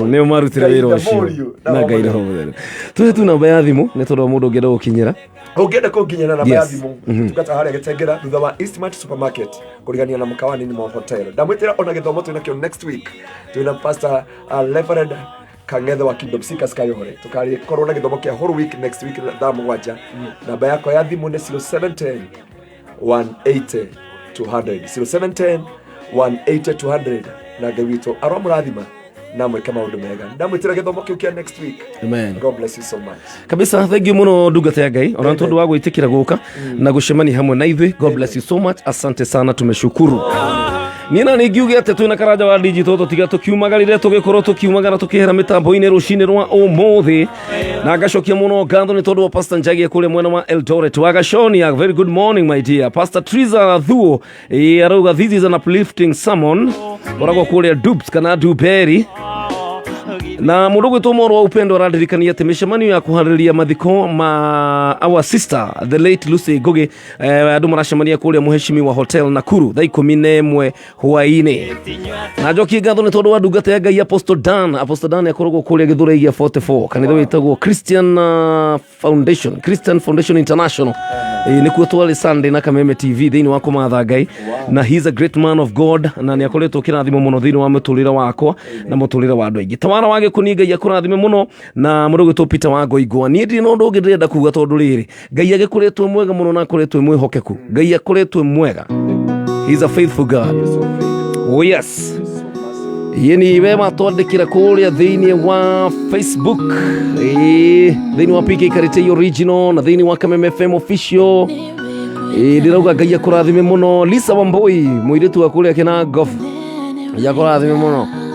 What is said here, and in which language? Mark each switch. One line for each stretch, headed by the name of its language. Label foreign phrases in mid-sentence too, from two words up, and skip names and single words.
Kikuyu: nĩ marutire wĩra ũcio na Ngai roho mũtheru. Tuhe tu namba ya thimũ nĩ tondũ mũndũ ũngĩenda gũkinyĩra. Ũngĩenda kũnginyĩra namba ya thimũ tugata harĩa Gĩtengera thutha wa Eastmart Supermarket kũrigania na mũkawani ni mo hotel. Ndamwĩtĩra ona gĩthomo twĩnakĩo
English: next week
Kikuyu: twĩna Pastor Reverend Kangethe wa Kingdom Seekers Kayohore tukarikorwo na gĩthomo kĩa
English: whole week next week
Kikuyu: thaa mũgwanja. Namba yako ya thimũ nĩ 0710 180 200 0710 180 200 na Ngai witũ aromũrathima na mweke maũndũ mega. Ndamwĩtĩra gĩthomo kĩu kĩa
English: next week.
Kikuyu: Amen.
English: God bless you so much.
Kikuyu: Kabisa,
English: thank you
Kikuyu: muno ndungata ya Ngai ona tondũ wa gwĩtĩkĩra gũka na gũcemania hamwe na ithuĩ.
English: God bless you so much.
Swahili: Asante sana, tumeshukuru.
Kikuyu: Nina ningiuge ate twina karaja wa digital tutiga tukiumagarire tugikorwo tukiumagara tukihera mitambo-ini rucini rwa umuthi na ngacokia muno ngatho ni tondu wa Pastor Njagi kule mwena wa Eldoret wa Gaconia.
English: Very good morning my dear
Kikuyu: Pastor Triza Thuo arauga
English: this is an uplifting sermon
Kikuyu: oragwo kule Dubs kana Duberi na mundu gwitwo moro wa upendo aradirikania ati micemanio ya kuharĩria mathiko ma
English: our sister the late
Kikuyu: Lucy Ngugi andu maracemania kuria muheshimiwa hotel Nakuru thaa 11 hwaini na njoki ngatho ni tondu wa ndungata ya Ngai Apostle Dan akoragwo kuria Githuraigia 44 kanitha witagwo Christian Foundation International nikuo twale Sunday na Kameme TV thiini wa kumatha Ngai na
English: he's a great man of God
Kikuyu: na ni akoretwo kirathimo muno thiini wa muturire wakwa na muturire wa andu aingi tawara wage kuninga ya kurathime muno na mundu gwitwo Peter wa Ngoigwa ni ndi no ndungi ndirenda kuga tondu riri Ngai agikuretwo mwega muno na akoretwo mwihokeku Ngai akoretwo mwega.
English: He's a faithful God. Oh yes.
Kikuyu: Yeni wema twandikira kuria thiini wa Facebook thiini wa PK Karitei original na thiini wa Kameme FM official ndirauga Ngai akurathime muno. Lisa Wamboi muiritu wa kuria Kinango yakurathime muno